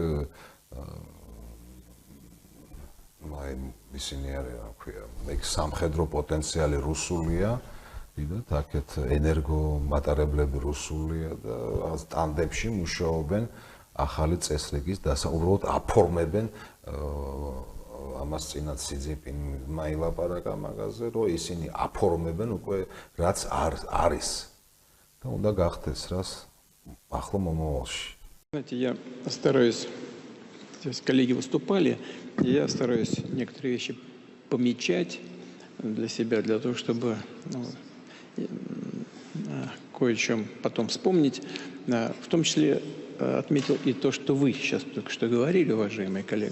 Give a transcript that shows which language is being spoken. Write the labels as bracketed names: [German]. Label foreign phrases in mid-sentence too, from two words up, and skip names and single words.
[Georgian] ისინი არის, რა ქვია, სამხედრო პოტენციალი რუსულია, დიდად აქეთ ენერგო მატარებლები რუსულია და ტანდემში მუშაობენ ახალი წესრიგის დასაუბრად აფორმებენ ამას წინათ სი ძინპინმა ილაპარაკა მაგაზე, რომ ისინი აფორმებენ უკვე რაც არის და უნდა გახდეს რას ახლა მომავალში. [Russian] Знаете, я стараюсь, здесь коллеги выступали, я стараюсь некоторые вещи помечать для себя, для того, чтобы кое о чем потом вспомнить. В том числе отметил и то, что вы сейчас только что говорили, уважаемые коллеги.